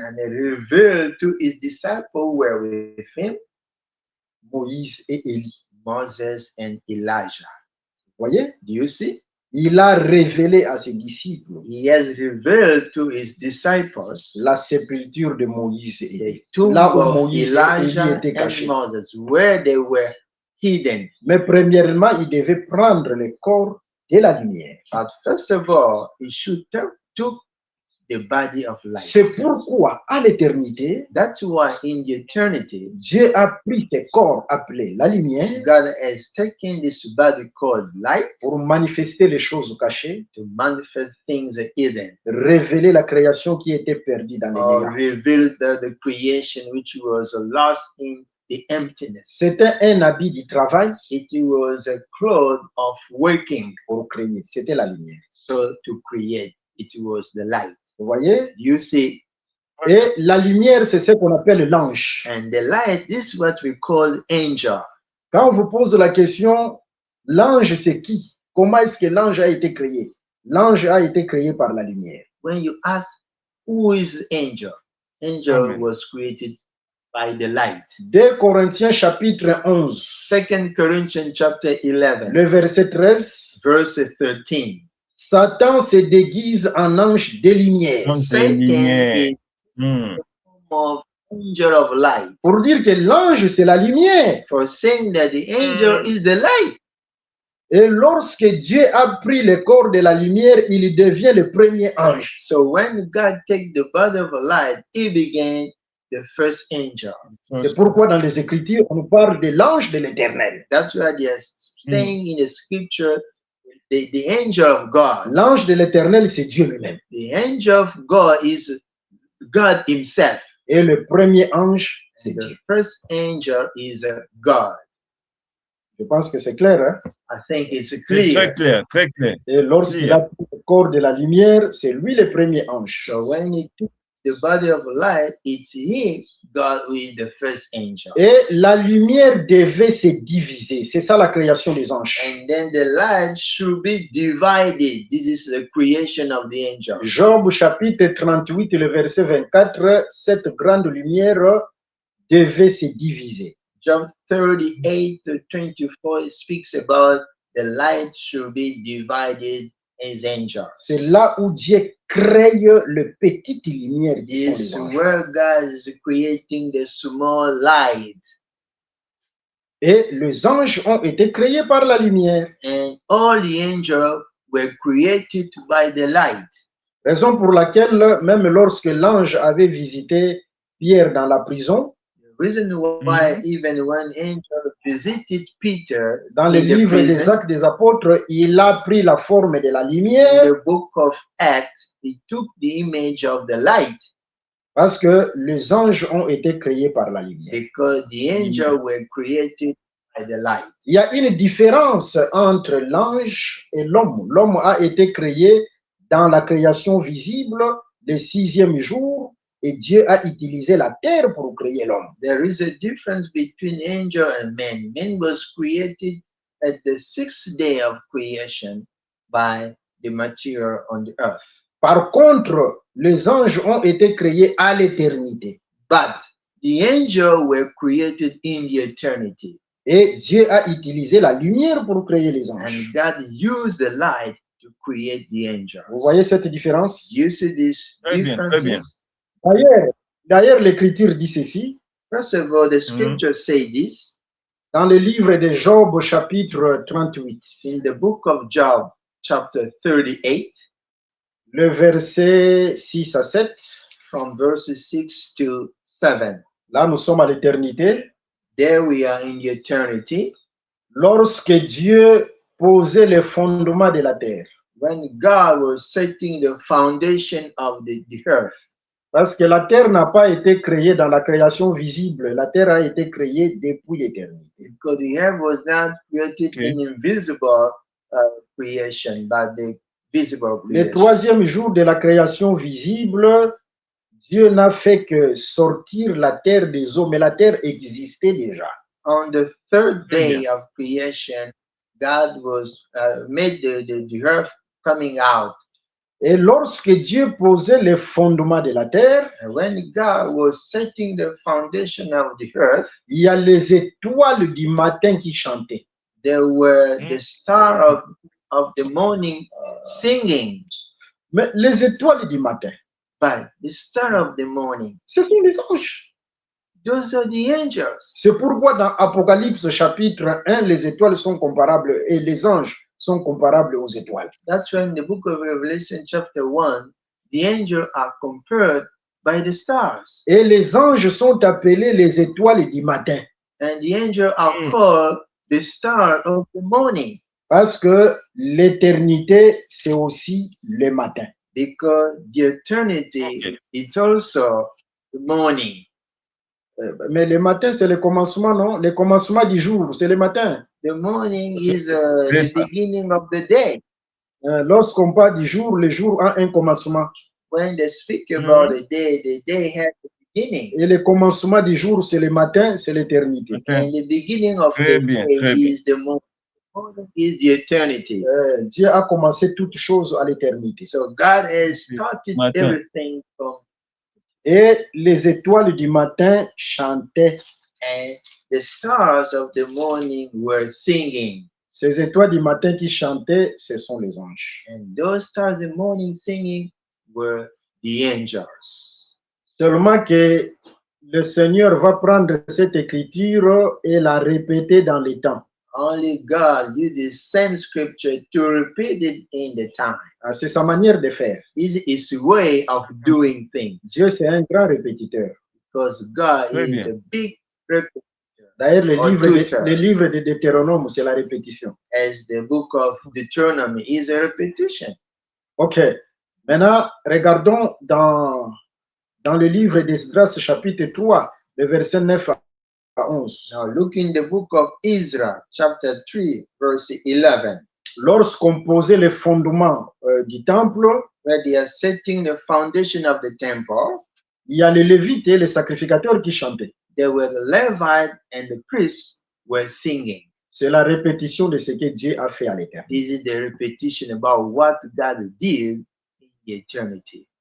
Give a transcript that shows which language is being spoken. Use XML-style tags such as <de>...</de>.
<en>and he revealed to his disciples who were with him,</en> <fr>Moïse et Élie.</fr> <en>Moses and Elijah.</en> <fr>Vous voyez?</fr> <en>Do you see?</en> <fr>Il a révélé à ses disciples</fr> <en>He has revealed to his disciples</en> <fr>la sépulture de Moïse et Élie.</fr> <en>the tomb</en> <fr>Là où</fr> <en>of</en> <fr>Moïse et Élie</fr> <en>Elijah</en> <fr>étaient cachés.</fr> <en>and Moses, where they were hidden.</en> <fr>Mais premièrement, il devait prendre le corps de la lumière.</fr> <en>But first of all, he should took the body of light.</en> <fr>C'est pourquoi, à l'éternité,</fr> <en>That's why in the eternity,</en> <fr>Dieu a pris ce corps appelé la lumière</fr> <en>God has taken this body called light</en> <fr>pour manifester les choses cachées,</fr> <en>to manifest things hidden,</en> <fr>révéler la création qui était perdue dans les</fr> <en>or</en> <fr>néants.</fr> <en>reveal the creation which was lost in the emptiness.</en> <fr>C'était un habit du travail</fr> <en>It was a cloth of working,</en> <fr>pour créer. C'était la lumière.</fr> <en>so to create, it was the light.</en> <fr>Vous voyez?</fr> <en>You see,</en> <fr>Et la lumière, c'est ce qu'on appelle l'ange.</fr> <en>and the light, this is what we call angel.</en> <fr>Quand on vous pose la question, l'ange, c'est qui? Comment est-ce que l'ange a été créé? L'ange a été créé par la lumière.</fr> <en>When you ask who is angel, angel Amen. was created by the light.</en> <fr>2 Corinthiens chapitre 11,</fr> <en>2 Corinthians chapter 11,</en> <fr>le verset 13,</fr> <en>verse 13.</en> <fr>Satan se déguise en ange de lumière. Ange de</fr> <en>Satan</en> <fr>lumière.</fr> <en>is Hmm. of angel of light,</en> <fr>Pour dire que l'ange, c'est la lumière.</fr> <en>for saying that the angel is the light.</en> <fr>Et lorsque Dieu a pris le corps de la lumière, il devient le premier ange.</fr> <en>So when God take the body of light, he began the first angel.</en> <fr>C'est pourquoi dans les Écritures, on parle de l'ange de l'Éternel.</fr> <en>That's why they are saying in the scripture, the angel of God.</en> <fr>L'ange de l'Éternel, c'est Dieu lui-même.</fr> <en>The angel of God is God himself.</en> <fr>Et le premier ange, c'est</fr> <en>The</en> <fr>Dieu.</fr> <en>first angel is God.</en> <fr>Je pense que c'est clair. Hein?</fr> <en>I think it's</en> <fr>C'est</fr> <en>clear.</en> <fr>très clair, très clair. Et lorsqu'il a pris le corps de la lumière, c'est lui le premier ange.</fr> <en>So when he took the body of light, it's him, God, who is the first angel.</en> <fr>Et la lumière devait se diviser. C'est ça la création des anges.</fr> <en>And then the light should be divided. This is the creation of the angel.</en> <fr>Job chapitre 38, le verset 24, cette grande lumière devait se diviser.</fr> <en>Job 38 to 24 speaks about the light should be divided as angels.</en> <fr>C'est là où Dieu crée le petite lumière qui sont</fr> <en>This</en> <fr>les</fr> <en>is</en> <fr>anges.</fr> <en>where God is creating the small light.</en> <fr>Et les anges ont été créés par la lumière.</fr> <en>And all the angels were created by the light.</en> <fr>Raison pour laquelle, même lorsque l'ange avait visité Pierre dans la prison,</fr> <en>The reason why even when angel visited Peter</en> <fr>dans le</fr> <en>in the</en> <fr>livre des</fr> <en>prison,</en> <fr>Actes des Apôtres, il a pris la forme de la</fr> <en>in</en> <fr>lumière</fr> <en>the book of Acts, he took the image of the light</en> <fr>parce que les anges ont été créés par la lumière.</fr> <en>because the angels were created by the light.</en> <fr>Il y a une différence entre l'ange et l'homme. L'homme a été créé dans la création visible le 6e jour et Dieu a utilisé la terre pour créer l'homme.</fr> <en>There is a difference between angel and man. Man was created at the 6th day of creation by the material on the earth.</en> <fr>Par contre, les anges ont été créés à l'éternité</fr> <en>But the angels were created in the eternity.</en> <fr>et Dieu a utilisé la lumière pour créer les</fr> <en>And</en> <fr>anges.</fr> <en>God used the light to create the angels.</en> <fr>Vous voyez cette différence?</fr> <en>You see these</en> <fr>Très bien, très bien.</fr> <en>differences?</en> <fr>D'ailleurs, l'Écriture dit ceci</fr> <en>First of all, the scriptures say this</en> <fr>dans le livre de Job, chapitre 38,</fr> <en>in the book of Job, chapter 38,</en> <fr>le verset 6 à 7.</fr> <en>from verses 6 to 7.</en> <fr>Là, nous sommes à l'éternité.</fr> <en>There we are in the eternity.</en> <fr>Lorsque Dieu posait les fondements de la terre,</fr> <en>When God was setting the foundation of the earth,</en> <fr>Parce que la terre n'a pas été créée dans la création visible. La terre a été créée depuis l'éternité.</fr> <en>Because the earth was not created Okay. in invisible creation, but the visible</en> <fr>Le</fr> <en>creation.</en> <fr>troisième jour de la création visible, Dieu n'a fait que sortir la terre des eaux, mais la terre existait déjà.</fr> <en>On the third Very day of creation, God was made the earth coming out.</en> <fr>Et lorsque Dieu posait les fondements de la terre,</fr> <en>And when God was setting the foundation of the earth,</en> <fr>il y a les étoiles du matin qui chantaient.</fr> <en>there were Mm. the star of the morning singing.</en> <fr>Mais les étoiles du matin,</fr> <en>But the star of the morning,</en> <fr>ce sont les anges.</fr> <en>those are the angels.</en> <fr>C'est pourquoi dans Apocalypse chapitre 1, les étoiles sont comparables et les anges sont comparables aux étoiles.</fr> <en>That's why in the book of Revelation, chapter 1, the angels are compared by the stars.</en> <fr>Et les anges sont appelés les étoiles du matin.</fr> <en>And the angels are Mm. called the star of the morning,</en> <fr>Parce que l'éternité, c'est aussi le matin.</fr> <en>because the eternity Okay. is also the morning.</en> <fr>Mais le matin, c'est le commencement, non? Le commencement du jour, c'est le matin.</fr> <en>The morning</en> <fr>C'est-</fr> <en>is</en> <fr>c'est</fr> <en>the</en> <fr>ça.</fr> <en>beginning of the day.</en> <fr>Lorsqu'on parle du jour, le jour a un commencement.</fr> <en>When they speak about the day has a beginning.</en> <fr>Et le commencement du jour, c'est le matin, c'est l'éternité.</fr> <en>Okay. And the beginning of</en> <fr>Très</fr> <en>the</en> <fr>bien,</fr> <en>day</en> <fr>très bien.</fr> <en>is the morning. The morning is the eternity.</en> <fr>Dieu a commencé toutes choses à l'éternité.</fr> <en>So God has started</en> <fr>Matin.</fr> <en>everything from,</en> <fr>Et les étoiles du matin chantaient.</fr> <en>and the stars of the morning were singing.</en> <fr>Ces étoiles du matin qui chantaient, ce sont les anges.</fr> <en>And those stars in the morning singing were the angels.</en> <fr>Seulement que le Seigneur va prendre cette écriture et la répéter dans les temps.</fr> <en>Only God used the same scripture to repeat it in the time.</en> <fr>C'est sa manière de faire.</fr> <en>It's his way of doing things,</en> <fr>Dieu, c'est un grand répétiteur.</fr> <en>because God</en> <fr>Très</fr> <en>is</en> <fr>bien.</fr> <en>a big repetitor.</en> <fr>D'ailleurs, le</fr> <en>Or</en> <fr>livre,</fr> <en>Twitter.</en> <fr>le livre de Deutéronome, c'est la répétition.</fr> <en>As the book of Deuteronomy is a repetition. OK.</en> <fr>Maintenant, regardons dans le livre d'Esdras, chapitre 3, le verset 9 à 11.</fr> <en>Now look in the book of Ezra, chapter 3, verse 11,</en> <fr>Lorsqu'on posait les fondements du temple,</fr> <en>where they are setting the foundation of the temple.</en> <fr>il y a les Lévites et les sacrificateurs qui chantaient.</fr> <en>There were the Levites and the priests were singing.</en> <fr>C'est la répétition de ce que Dieu a fait à l'éternité.</fr> <en>This is the repetition about what God did in the eternity.</en>